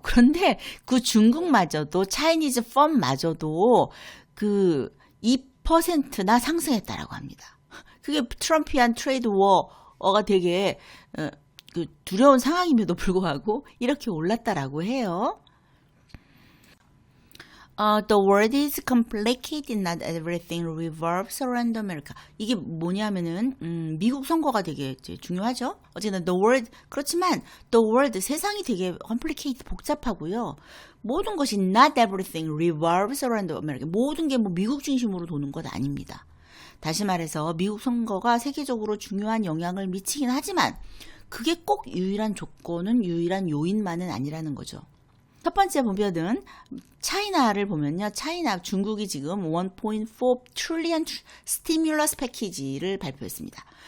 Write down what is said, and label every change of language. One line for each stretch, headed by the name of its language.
Korean: 그런데 그 중국마저도 차이니즈 펌마저도 그 2%나 상승했다라고 합니다. 그게 트럼피안 트레이드 워가 되게 그 두려운 상황임에도 불구하고 이렇게 올랐다라고 해요.
English: The world is complicated, not everything revolves around America.
Korean: 이게 뭐냐면은 미국 선거가 되게 중요하죠. 어쨌든
English: the world
Korean: 그렇지만 the world 세상이 되게 complicated 복잡하고요. 모든 것이
English: not everything revolves around America.
Korean: 모든 게 뭐 미국 중심으로 도는 것 아닙니다. 다시 말해서 미국 선거가 세계적으로 중요한 영향을 미치긴 하지만 그게 꼭 유일한 조건은 유일한 요인만은 아니라는 거죠. 첫 번째 보면은 차이나를 보면요. 중국이 지금 1.4 트릴리언 스티뮬러스 패키지를 발표했습니다.